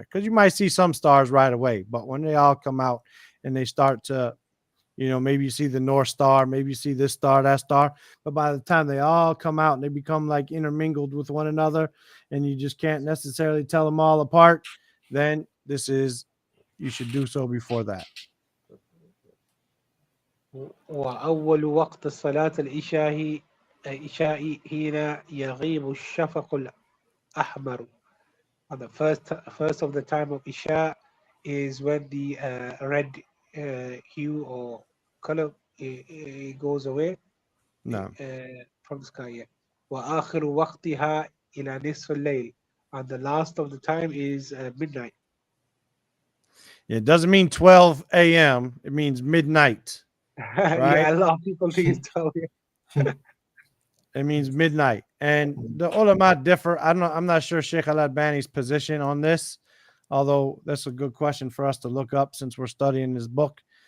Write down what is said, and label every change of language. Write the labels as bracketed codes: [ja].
[en] Because you might see some stars right away, but when they all come out and they start to, maybe you see the North Star, maybe you see this star, that star, but by the time they all come out and they become like intermingled with one another, and you just can't necessarily tell them all apart, then you should do so before that. [ar] وأول وقت صلاة العشاء حين يغيب الشفق الأحمر. [en] And the first of the time of Isha is when the red hue or color goes away No. from the sky. Yeah. [ar] وآخر وقتها إلى نصف الليل. [en] And the last of the time is midnight. It doesn't mean 12 a.m. It means midnight. Right? Yeah, a lot of people think it's 12. It means midnight. And the ulama differ. I'm not sure Sheikh al-Albani's position on this, although that's a good question for us to look up since we're studying this book.